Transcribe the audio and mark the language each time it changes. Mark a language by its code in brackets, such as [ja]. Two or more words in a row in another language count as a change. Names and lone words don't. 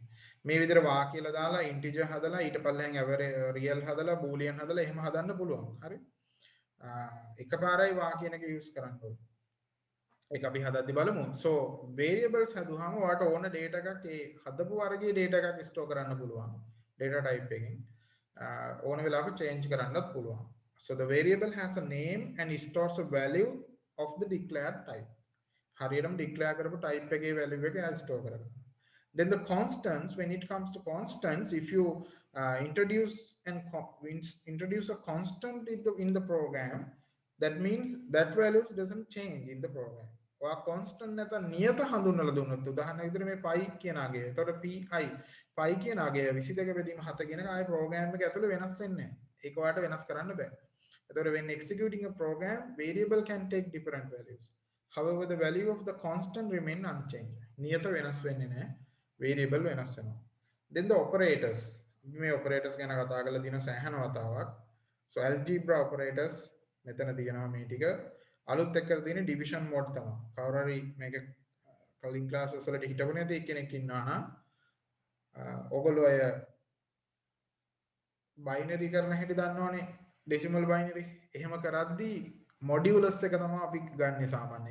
[si] මේ විදිහට වා කියලා දාලා integer හදලා ඊට පල්ලෙන් real හදලා boolean හදලා එහෙම හදන්න පුළුවන්. හරි? එකපාරයි වා කියන එක use කරන්න ඕනේ. ඒක අපි හදද්දි බලමු. [en] So variables [si] හදුවාම ඔයාලට ඕන data එකක් ඒ හදපු වර්ගයේ data එකක් store කරන්න පුළුවන්. [en] data type [si] එකෙන් ඕන වෙලාවක change කරන්නත් පුළුවන්. [en] So the variable has a name and stores a value of the declared type. [si] හරියටම declare කරපු type එකේ value එක store කරගන්න. [en] Then the constants, when it comes to constants, if you introduce a constant in the program, that means that values doesn't change in the program. [si] ඔයා constant නැත්නම් නියත හඳුන්වලා දුන්නොත් උදාහරණ විදිහට මේ pi කියන අගය. එතකොට pi කියන අගය 22 බෙදීම 7 කියන එක ආයේ program එක ඇතුලේ වෙනස් වෙන්නේ නැහැ. ඒක ඔයාලට වෙනස් කරන්න බෑ. එතකොට [en] when executing a program, variable can take different values. However, the value of the constant remain unchanged. [si] නියත වෙනස් වෙන්නේ නැහැ. variable වෙනස් වෙනවා. [en] Then the operators. [si] මේ operators ගැන කතා කරලා තියෙන සෑහෙන වතාවක්. [en] So algebra operators [si] මෙතන තියෙනවා මේ ටික. අලුත් එක්කලා තියෙන [en] division mode [si] තමයි. කවුරු හරි මේක කලින් classes වලට හිටපු නැති කෙනෙක් ඉන්නවා නම් ඔයගොල්ලෝ අය binary කරන හැටි දන්නවනේ. [en] decimal binary. [si] එහෙම කරද්දී modulus එක තමයි අපි ගන්නෙ සාමාන්‍යයෙන්.